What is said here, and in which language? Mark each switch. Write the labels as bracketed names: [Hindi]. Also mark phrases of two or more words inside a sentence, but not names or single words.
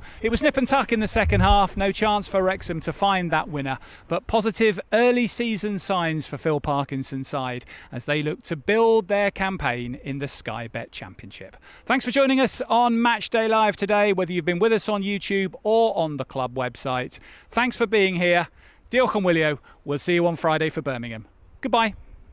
[English] It was nip and tuck in the second half, no chance for Wrexham to find that winner. But positive early season signs for Phil Parkinson's side as they look to build their campaign in the Sky Bet Championship. Thanks for joining us on Matchday Live today, whether you've been with us on YouTube or on the club website. Thanks for being here. [Welsh] Diolch yn wylio. [English] We'll see you on Friday for Birmingham. Goodbye.